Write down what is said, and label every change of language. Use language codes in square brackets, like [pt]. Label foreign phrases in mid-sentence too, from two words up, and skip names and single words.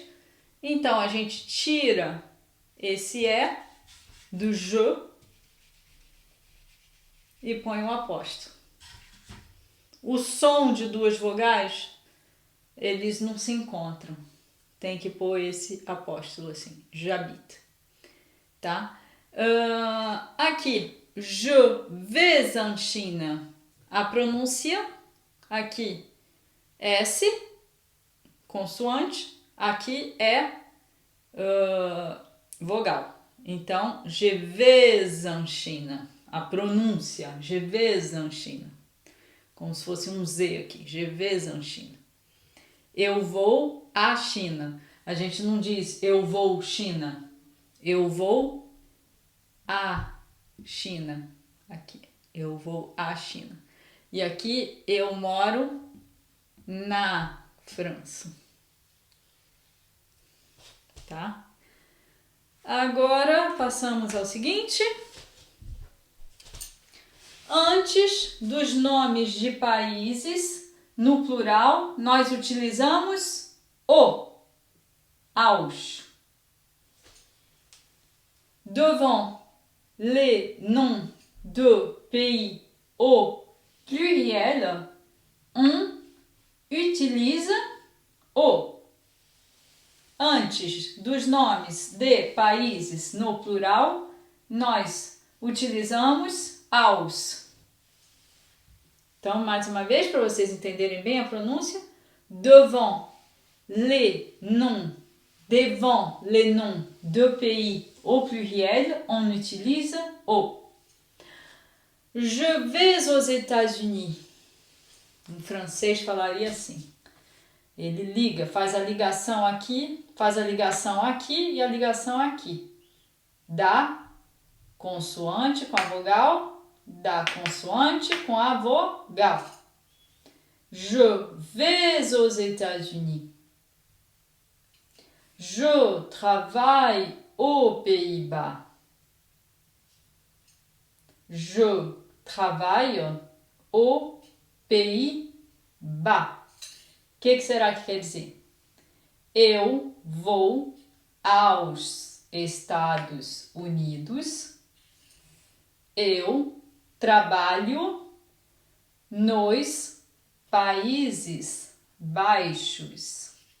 [pt] Então, a gente tira esse E do je e põe um apóstolo. O som de duas vogais, eles não se encontram. Tem que pôr esse apóstolo assim, j'habite, tá? Aqui, [fr] je vais en Chine. [pt] A pronúncia, aqui, S, consoante, aqui é vogal. Então, [fr] je vais en Chine. [pt] A pronúncia, [fr] je vais en Chine. [pt] Como se fosse um Z aqui, [fr] je vais en Chine. [pt] Eu vou à China. A gente não diz eu vou China. Eu vou à China. Aqui, eu vou à China. E aqui eu moro na França. Tá? Agora passamos ao seguinte. Antes dos nomes de países, no plural, nós utilizamos o, aos. [fr] Devant les noms de pays au pluriel, on [pt] utiliza o. Antes dos nomes de países no plural, nós utilizamos aos. Então, mais uma vez, para vocês entenderem bem a pronúncia, [fr] devant les noms de pays au pluriel, on utilise o. Je vais aux États-Unis. [pt] Em francês falaria assim. Ele liga, faz a ligação aqui e a ligação aqui. Da consoante com a vogal, da consoante com a vogal. [fr] Je vais aux États-Unis. Je travaille aux Pays-Bas. Je travaille aux Pays-Bas. [pt] O que será que quer dizer? Eu vou aos Estados Unidos. Eu trabalho nos Países Baixos.